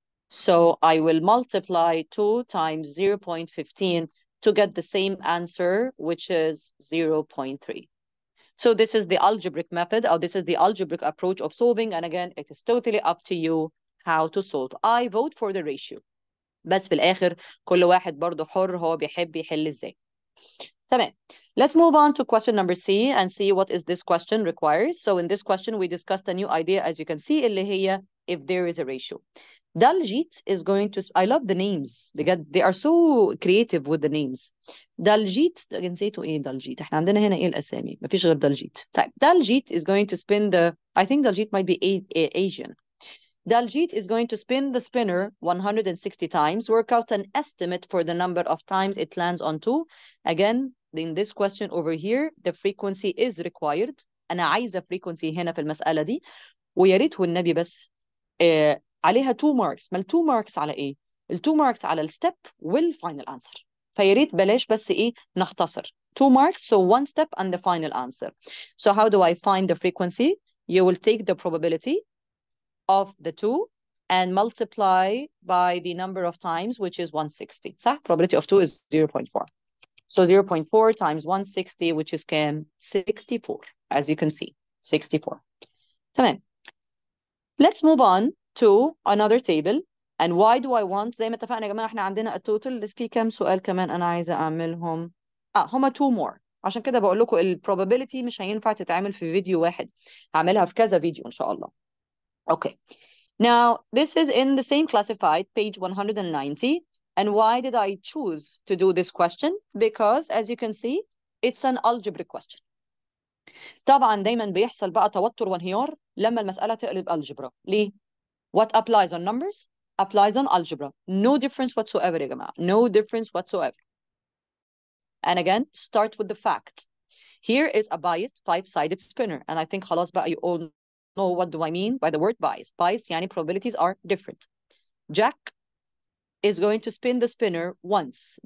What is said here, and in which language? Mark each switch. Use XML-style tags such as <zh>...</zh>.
<en>So I will multiply 2 times 0.15 to get the same answer, which is 0.3. So this is the algebraic method, or this is the algebraic approach of solving. And again, it is totally up to you how to solve. I vote for the ratio.</en> <ar>بس في الآخر كل واحد برضه حر هو بيحب يحل ازاي. تمام.</ar> <en>Let's move on to question number C and see what is this question requires. So in this question we discussed a new idea as you can see</en> <ar>اللي هي</ar> <en>if there is a ratio. Daljit is going to I love the names</en> <ar>بجد</ar> <en>they are so creative with the names.</en> <ar>Daljit جنسيته ايه دالجيت؟ احنا عندنا هنا ايه الاسامي؟ مفيش غير دالجيت.</ar> <en>طيب Daljit is going to spin the I think Daljit might be Asian. Daljit is going to spin the spinner 160 times, work out an estimate for the number of times it lands on 2. Again, in this question over here, the frequency is required.</en> <ar>أنا عايزة frequency هنا في المسألة دي. ويا ريت والنبي بس عليها 2 marks. ما ال 2 marks على إيه؟ ال 2 marks على الستep والفاينل answer. فيا ريت بلاش بس إيه نختصر.</ar> <en>2 marks, so 1 step and the final answer. So how do I find the frequency? You will take the probability of the 2 and multiply by the number of times, which is 160. صح? Probability of 2 is 0.4. So 0.4 times 160, which is كام? 64, as you can see, 64. تمام. Let's move on to another table. And why do I want</en> <ar>زي ما اتفقنا يا جماعة احنا عندنا التوتال لسه في كام سؤال كمان أنا عايزة أعملهم. هما 2 more. عشان كده بقول لكم ال probability مش هينفع تتعمل في فيديو واحد. هعملها في كذا فيديو إن شاء الله.</ar> <en>Okay. Now, this is in the same classified, page 190. And why did I choose to do this question? Because, as you can see, it's an algebraic question.</en> <ar>طبعا دايما بيحصل بقى توتر وانهيار لما المسألة تقلب algebra.</ar> <en>ليه؟ What applies on numbers applies on algebra. No difference whatsoever</en> <ar>يا جماعة.</ar> <en>No difference whatsoever. And again, start with the fact. Here is a biased 5-sided spinner. And I think</en> <ar>خلاص بقى</ar> <en>you all know what do I mean by the word biased. Biased يعني probabilities are different. Jack is going to spin the spinner once.</en>